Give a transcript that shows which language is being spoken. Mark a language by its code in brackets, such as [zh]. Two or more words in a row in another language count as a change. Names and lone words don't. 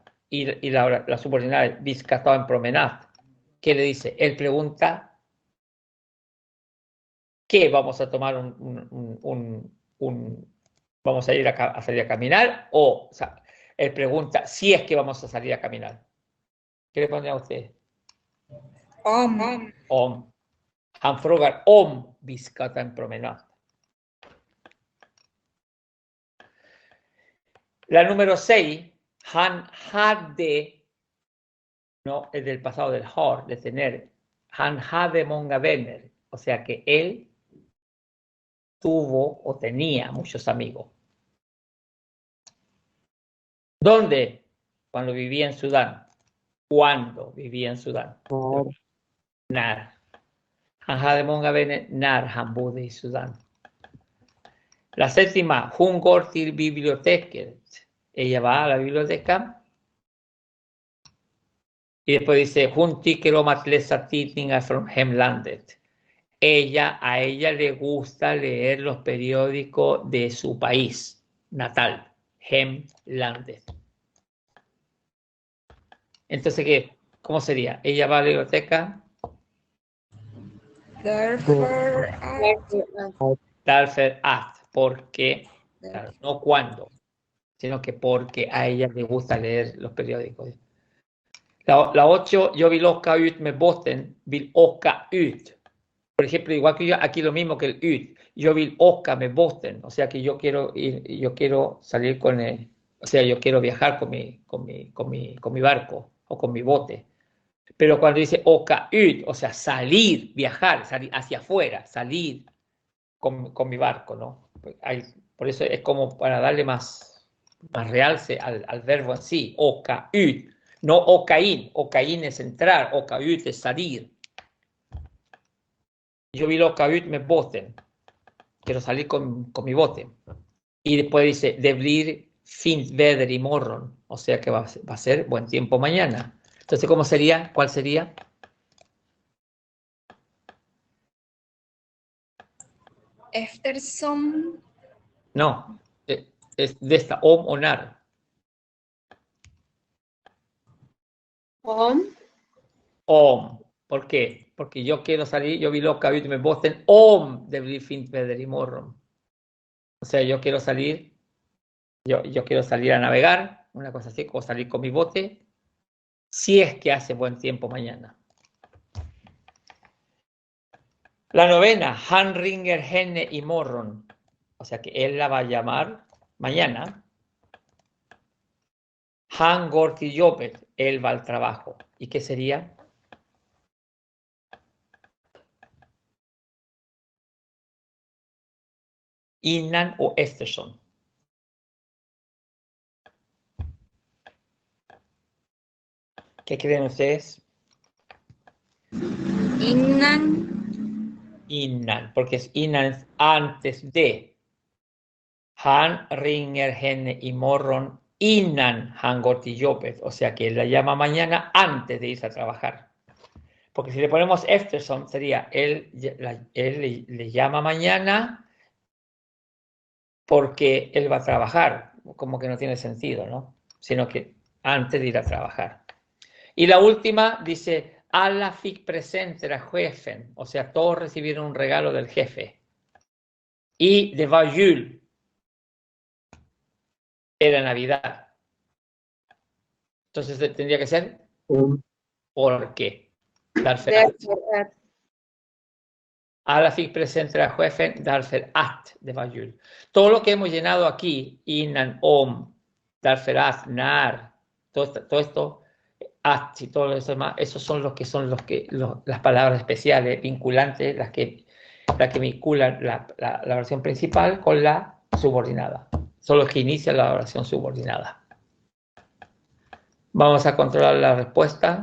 [es] Y la subordinada es Vizcatao en promenade. ¿Qué le dice? Él pregunta ¿qué vamos a tomar vamos a ir a salir a caminar? O sea, él pregunta si es que vamos a salir a caminar. ¿Qué le pondría a usted? Om. [sv] Han frågar om vi ska ta en promenad. [es] La número 6, [sv] han hade, [es] no, es del pasado del har, de tener. [sv] Han hade många vänner, [es] o sea que él tuvo o tenía muchos amigos. ¿Dónde? Cuando vivía en Sudán. ¿Cuándo vivía en Sudán? När. [sv] Han hade många vänner när han bodde i Sudán. [es] La séptima, [sv] hon går till biblioteket. [es] Ella va a la biblioteca. Y después dice, [sv] hon tycker om att läsa tidningar från hemlandet. [es] A ella le gusta leer los periódicos de su país natal, hemlandet. Entonces, ¿cómo sería? Ella va a la biblioteca. [sv] Därför att, [es] porque, claro, no cuando, sino que porque a ella le gusta leer los periódicos. La 8, [sv] yo vill åka ut med båten, vill åka ut. [es] Por ejemplo, igual que yo, aquí lo mismo que el ut. [sv] Yo vill åka med båten, [es] o sea que yo quiero salir con el, o sea, yo quiero viajar con mi barco o con mi bote. Pero cuando dice [sv] åka ut, [es] o sea, salir, viajar, salir hacia afuera, salir con mi barco, ¿no? Por eso es como para darle más realce al verbo en sí, [sv] åka ut. [es] No [sv] åka in [es] es entrar, [sv] åka ut [es] es salir. [sv] Yo vill åka ut med båten. [es] Quiero salir con mi bote. Y después dice, [sv] det blir fint väder imorgon. [es] O sea que va a ser buen tiempo mañana. Entonces, ¿cómo sería? ¿Cuál sería? Eftersom. No, es de esta, om o nar. Om. ¿Por qué? Porque yo quiero salir, [sv] yo vill åka ut med båten om det blir fint väder imorgon. [es] O sea, yo quiero salir a navegar, una cosa así, o salir con mi bote, si es que hace buen tiempo mañana. La 9, [sv] han ringer henne imorgon. [es] O sea que él la va a llamar mañana. [sv] Han går till jobbet, [es] él va al trabajo. ¿Y qué sería? Innan o eftersom. ¿Qué creen ustedes? Innan, porque es innan antes de. [sv] Han ringer henne imorgon innan han går till jobbet. [es] O sea que él la llama mañana antes de irse a trabajar. Porque si le ponemos eftersom sería él le llama mañana porque él va a trabajar. Como que no tiene sentido, ¿no? Sino que antes de ir a trabajar. Y la última dice, [sv] alla fick presenter a chefen. [es] O sea, todos recibieron un regalo del jefe. [sv] Y det var jul. [es] Era Navidad. Entonces tendría que ser ¿Por qué? [sv] Därför att. Därför att. Alla fick presentera chefen därför att det var jul. [es] Todo lo que hemos llenado aquí, [sv] innan, om, därför att, när, [es] todo esto, at y todo eso demás, esos son las palabras especiales, vinculantes, las que vinculan la oración principal con la subordinada. Son los que inician la oración subordinada. Vamos a controlar la respuesta.